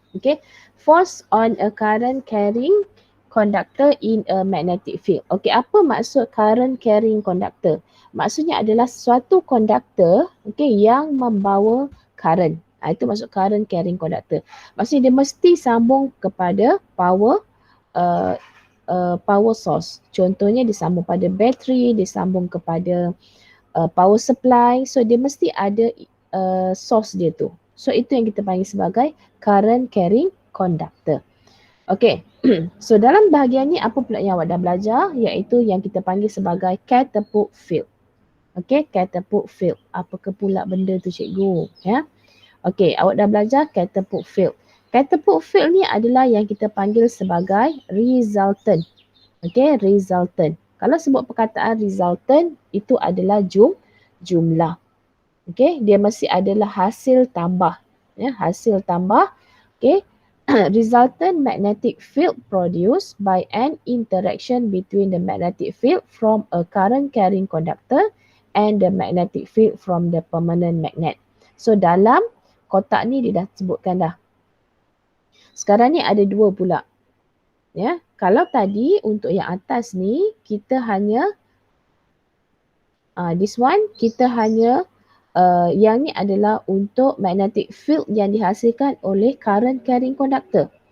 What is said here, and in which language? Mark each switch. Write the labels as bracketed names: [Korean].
[English] Okay, force on a current carrying conductor in a magnetic field. [Malay] Okay, apa maksud current carrying conductor? Maksudnya adalah suatu conductor, okay, yang membawa current. Itu maksud current carrying conductor. Maksudnya dia mesti sambung kepada power power source. Contohnya disambung pada bateri, disambung kepada power supply. So dia mesti ada source dia tu. So itu yang kita panggil sebagai current carrying conductor. Okay, so dalam bahagian ni apa pula yang awak dah belajar, iaitu yang kita panggil sebagai catapult field. Okay, catapult field. Apakah pula benda tu cikgu? Ya. Okay, awak dah belajar catapult field. Catapult field ni adalah yang kita panggil sebagai resultant. Okay, resultant. Kalau sebut perkataan resultant, itu adalah jumlah. Okay, dia mesti adalah hasil tambah. Ya, hasil tambah. [English] Okay, resultant magnetic field produced by an interaction between the magnetic field from a current carrying conductor and the magnetic field from the permanent magnet. [Malay] So dalam kotak ni dia dah sebutkan dah. Sekarang ni ada dua pula. Ya, kalau tadi untuk yang atas ni kita hanya [English] this one [Malay] kita hanya yang ni adalah untuk magnetic field yang dihasilkan oleh current carrying conductor.